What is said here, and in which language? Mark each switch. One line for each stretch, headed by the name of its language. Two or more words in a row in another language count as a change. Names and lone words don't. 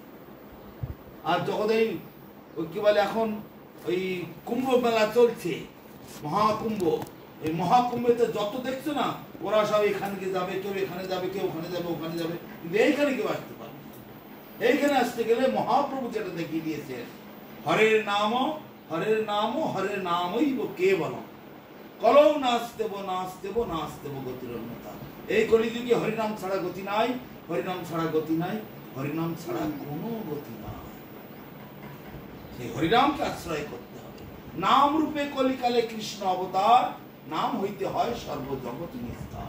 Bangla: আর যখন এই কি বলে, এখন ওই কুম্ভ মেলা চলছে, মহাকুম্ভ, এই মহাকুম্ভেতে যত দেখছো না, ওরা সব এখানে যাবে, কেউ এখানে যাবে, কেউ ওখানে যাবে, ওখানে যাবে, কিন্তু এইখানে কেউ আসতে পারে। এইখানে আসতে গেলে মহাপ্রভু যেটা দেখিয়ে দিয়েছেন,
Sanskrit: হরের নাম, হরের নাম, হরের নামই কেবলম, কলৌ নাস্তেব নাস্তেব নাস্তেব গতির অন্যতা।
Bangla: এই কলিযুগে হরিনাম ছাড়া গতি নাই, হরিনাম ছাড়া গতি নাই, হরিনাম ছাড়া কোনো গতি নাই। সেই হরিনামকে আশ্রয় করতে হবে। নাম রূপে কলিকালে কৃষ্ণ অবতার, নাম হইতে হয় সর্বজগৎ নিস্তার।